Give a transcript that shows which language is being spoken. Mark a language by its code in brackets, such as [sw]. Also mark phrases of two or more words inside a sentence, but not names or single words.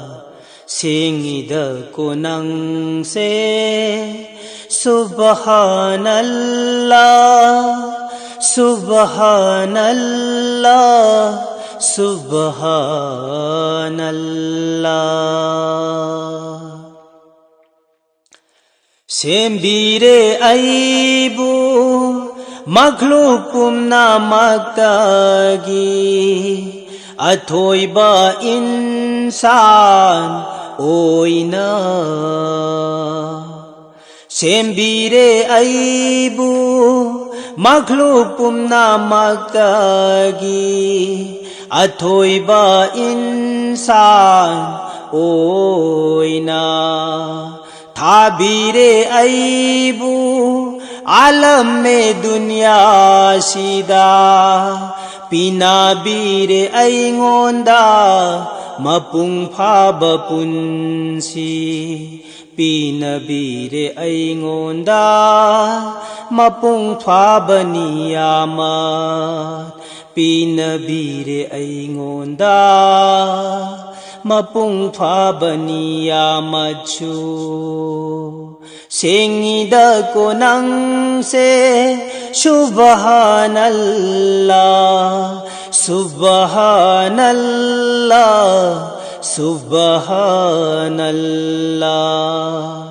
[mni] Singida konang se [ar] سبحان الله، سبحان الله، سبحان الله. [mni] Sembire aibu makhlukum namakagi athoiba insan oina. Sembire aibu makhlukum namakagi athoiba insan oina. Thabire aibu alam me dunya sida pinabire aingonda mapung phaba punsi pinabire aingonda mapung phaba niyamat pinabire aingonda mapung phaba niyamat chu. Singida konang se [ar] سبحان الله، سبحان الله، سبحان الله.